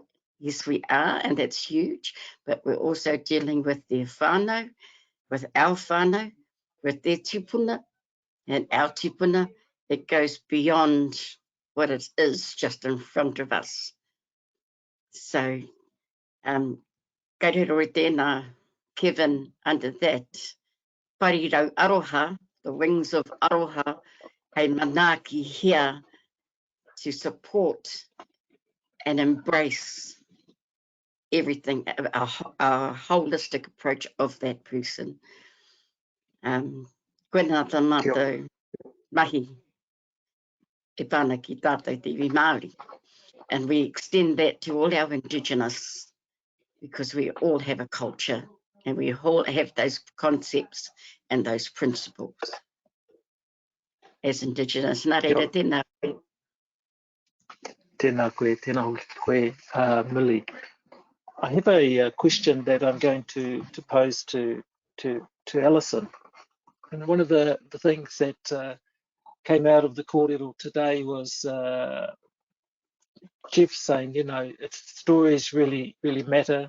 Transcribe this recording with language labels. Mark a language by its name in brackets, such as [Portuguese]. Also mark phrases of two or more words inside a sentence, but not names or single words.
[English] Yes, we are, and that's huge, but we're also dealing with their whānau, with our whānau, with their tupuna and our tupuna, It goes beyond what it is just in front of us. So, [Māori] kairero tēnā, [English] Kevin, under that, Parirau Aroha, the wings of Aroha, [Māori] hei manaaki [English] here to support and embrace everything, our holistic approach of that person. [Māori] Koina tā mātou mahi, e Whānau ki Tātou te iwi Māori. [English] And we extend that to all our Indigenous, because we all have a culture and we all have those concepts and those principles as Indigenous. [Māori] Nā reira, tēnā koe. Tēnā koe, tēnā hoki koe, Millie. [English] I have a question that I'm going to pose to Alison. And one of the things that came out of the kōrero today was Jeff saying, you know, stories really matter.